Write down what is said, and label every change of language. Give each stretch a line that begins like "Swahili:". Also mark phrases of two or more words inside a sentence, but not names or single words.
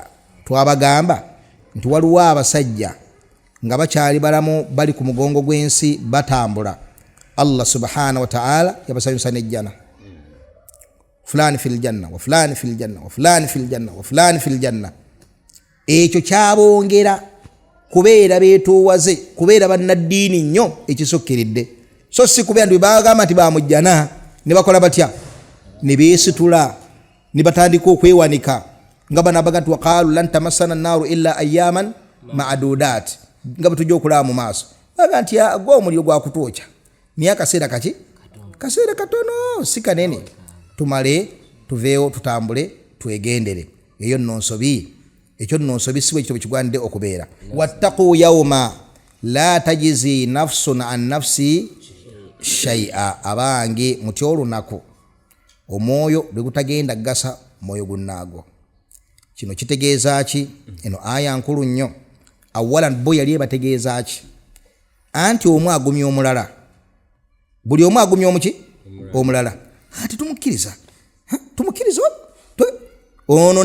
Ganda: Twabagamba nti waliwo abasajja nga bakyali balamu bali ku mugongo gw'ensi batambula,
Arabic: الله سبحانه وتعالى
Ganda: yabasanyusa n'ejjana,
Arabic: فلان في الجنة وفلان في الجنة وفلان في الجنة وفلان في الجنة.
Ganda: Ekyo kyabongera kubeera beetoowaze, kubeera bannaddiini nnyo ekisukkiridde, so si kubeera nti bagamba nti bamujjana ne bakola batya ne beesitula ne batandika okwewanika nga banabaga nti
Arabic: وقالوا لن تمسنا النار إلا أياما معدودات,
Ganda: nga batujja okulaba mu maaso baga nti gwe omuliro gwakutwokya naye akaseera kaki, kaseera katono si kanene, tumale tuveewo tutambule twegendere. Eyo nno nsobi, ekyo nno nsobi si bwe kityo kigwanidde okubeera.
Arabic: واتقوا يوما لا تجزي نفس عن نفس شيئا,
Ganda: abange mutya olunaku omwoyo lwe gutagenda gasa mwoyo gunnaago. Kino kitegeeza ki? Eno aya nkulu nnyo. Awalan bo yali ebategeeza ki? Anti omu agumya omulala, buli omu agumya omuki omulala, ati tumukkiriza, tumukkiriza ono